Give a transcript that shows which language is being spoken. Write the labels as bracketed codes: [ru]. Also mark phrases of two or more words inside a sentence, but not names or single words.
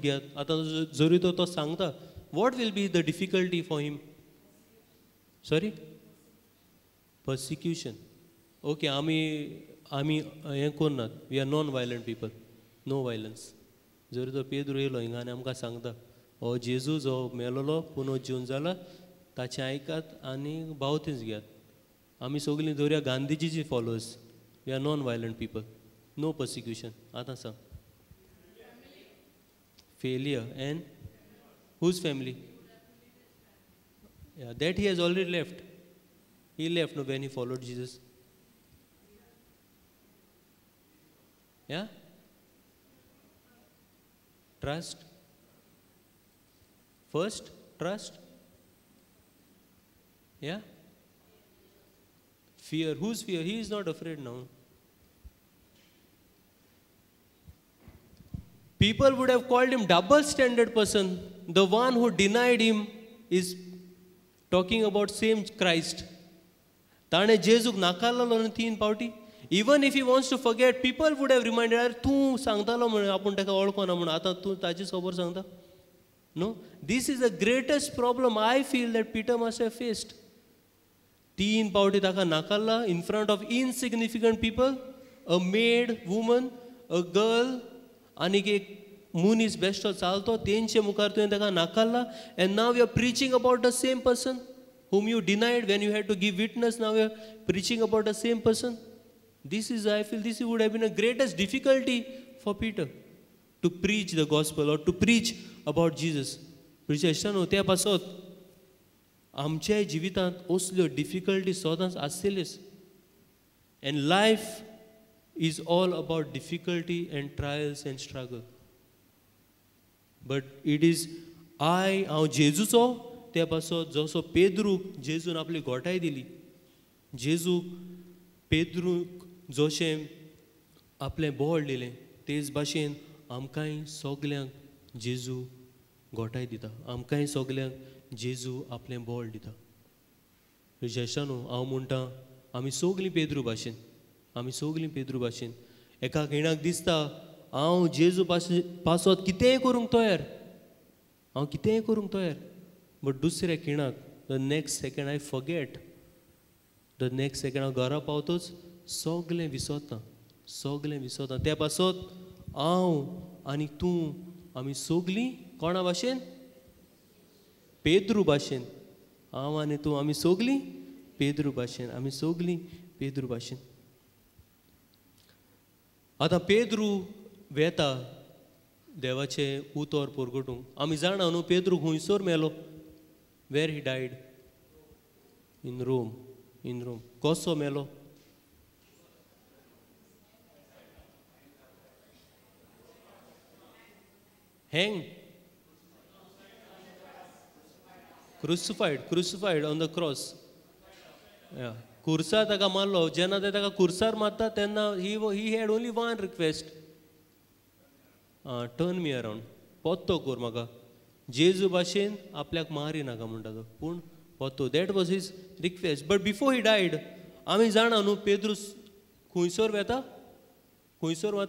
[kok] घेयात आतां जरी तो सांगता [en] what will be the difficulty for him sorry persecution okay [kok] आमी हें करनात [en] we are non violent people no violence [kok] जरी तो पेद्रू येयलो हिंगा आनी आमकां सांगता हो जेजू जो मेलोलो पुनरुज्जीवन जाला ताचें आयकात आनी बावतींस घेयात आमी सगलीं दर्या गांधीजीची फॉलोअर्स [en] we are non violent people no persecution [kok] आतां सांग [en] failure and whose family that he has already left when he followed Jesus trust first trust fear whose fear he is not afraid now people would have called him double standard person the one who denied him is talking about same Christ. [kok] ताणें जेजूक नाकारलेलो न्हू 3 फावटी. [en] even if he wants to forget, people would have reminded, [kok] अरे तूं सांगतालो म्हणून आपूण ताका वळखोना म्हणून, आतां तूं ताचीच खबर सांगता. [en] No, this is the greatest problem I feel that Peter must have faced. [kok] 3 फावटी ताका नाकारला [en] in front of insignificant people, a maid woman, a girl, [kok] आनीक एक मनीस बेश्टो चालतो, तेंचे मुखार तुवें ताका नाकारला. [en] and now you are preaching about the same person whom you denied when you had to give witness. Now you are preaching about the same person. This is, I feel, this would have been the greatest difficulty for Peter to preach the gospel or to preach about Jesus. [kok] Preachano त्या पासत आमच्या जिवितांत असल्यो डिफिकल्टी सदांच आसतल्योच. [en] And life is all about difficulty and trials and struggle. But it is [kok] हांव जेजूचो त्या पासत जसो पेद्रूक जेजून आपली घोटाय दिली, जेजूक पेद्रूक जशें आपलें बोळ दिलें, तेच भाशेन आमकांय सगल्यांक जेजू घोटाय दिता, आमकांय सगल्यांक जेजू आपलें बोळ दिता. जेशानू हांव म्हणटा आमी सगलीं पेद्रू भाशेन, आमी सगलीं पेद्रू भाशेन एका खिणाक दिसता हांव जेजू पासत कितेंय करूंक तयार, हांव कितेंय करूंक तयार. बट दुसऱ्या खिणाक [en] the next second I forget, the next second [kok] हांव घरा पावतोच सगलें विसरता, सगलें विसरता. त्या पासत हांव आनी तूं आमी सगलीं कोणा भाशेन, पेद्रू भाशेन. हांव आनी तूं आमी सगलीं पेद्रू भाशेन, आमी सगलीं पेद्रू भाशेन. आतां पेद्रू वेता देवाचे उतर परगटूंक. आमी जाणा न्हू पेद्रू खंयसर मेलो. [en] Where he died? In Rome. In Rome. [kok] कसो मेलो? [en] Hanged. Crucified on the cross. Yeah. [kok] कुर्सार ताका मारलो. जेन्ना ते ताका कुर्सार मारता तेन्ना [en] he had only one request. Turn me around. [kok] पोत्तो कर म्हाका. जेजू भाशेन आपल्याक मारी नाका म्हणटा तो, पूण पोत्तो. [en] That was his request. but before he died [kok] आमी जाणा न्हू पेद्रू खंयसर वेता, खंयसर वता.